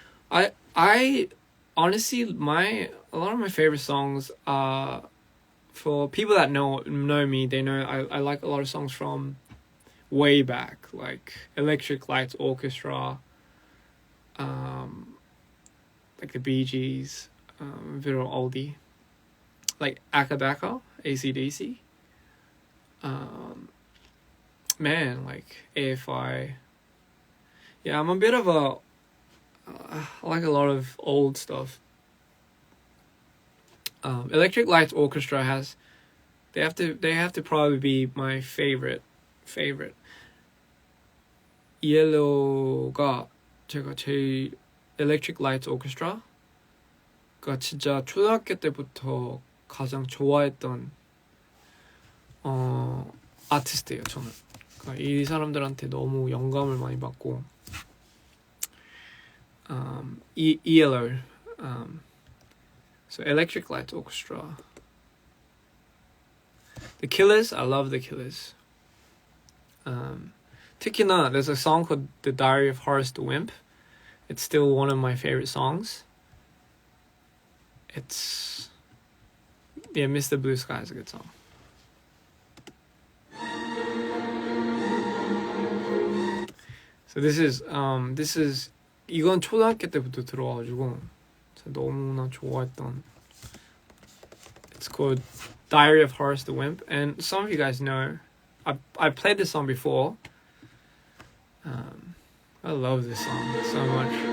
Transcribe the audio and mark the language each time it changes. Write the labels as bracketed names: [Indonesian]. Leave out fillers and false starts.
[English] I honestly, a lot of my favorite songs are, for people that know me, they know I like a lot of songs from way back, like Electric Light Orchestra, like the Bee Gees, Viral Oldie, like Akadaka, AC/DC, man, like AFI. Yeah, I'm a bit of a, I like a lot of old stuff. Electric Light Orchestra they have to probably be my favorite. [Korean] Yellow가 제가 제일 Electric Light Orchestra가 진짜 초등학교 때부터 가장 좋아했던 아티스트예요, 저는. 그러니까 이 사람들한테 너무 영감을 많이 받고, ELO, so Electric Light Orchestra. [English] The Killers, I love The Killers. [Korean] 특히나 [English] there's a song called The Diary of Horace the Wimp. It's still one of my favorite songs. It's, yeah, Mr. Blue Sky is a good song. So this is [Korean] 이건 초등학교 때부터 들어와가지고 너무나 좋아했던. [English] It's called Diary of Horace the Wimp, and some of you guys know I played this song before. I love this song so much.